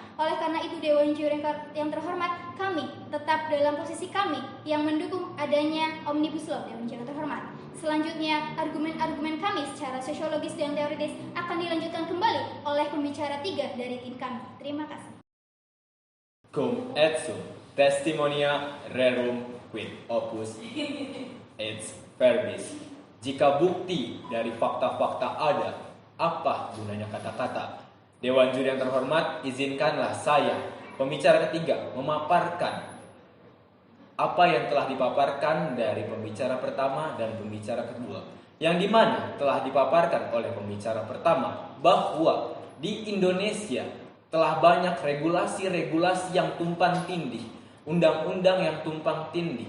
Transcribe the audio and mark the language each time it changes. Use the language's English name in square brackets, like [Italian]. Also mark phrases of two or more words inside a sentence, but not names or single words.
[Indonesian] Oleh karena itu, Dewan Juri yang terhormat, kami tetap dalam posisi kami yang mendukung adanya Omnibus Law, Dewan Juri terhormat. Selanjutnya, argumen-argumen kami secara sosiologis dan teoritis akan dilanjutkan kembali oleh pembicara 3 dari tim kami. Terima kasih. [Latin] Cum et sum testimonia rerum quid opus et verbis. [Indonesian] Jika bukti dari fakta-fakta ada, apa gunanya kata-kata? Dewan Juri yang terhormat, izinkanlah saya, pembicara ketiga, memaparkan apa yang telah dipaparkan dari pembicara pertama dan pembicara kedua, yang dimana telah dipaparkan oleh pembicara pertama bahwa di Indonesia telah banyak regulasi-regulasi yang tumpang tindih, undang-undang yang tumpang tindih.